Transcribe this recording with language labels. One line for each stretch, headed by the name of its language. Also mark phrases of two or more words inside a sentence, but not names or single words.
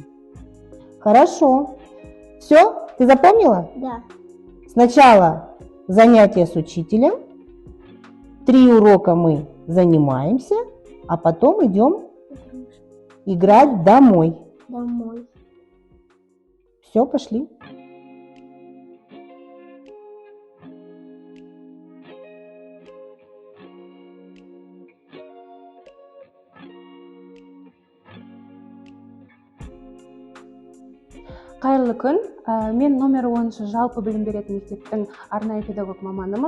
Russian: Хорошо. Все? Ты запомнила? Да. Сначала занятия с учителем. 3 урока мы занимаемся, а потом идем играть домой. Домой. Все, пошли.
Kazakh: Қайырлы күн. Мен номер 10-шы жалпы білім беретін мектептің арнайы педагог маманымын.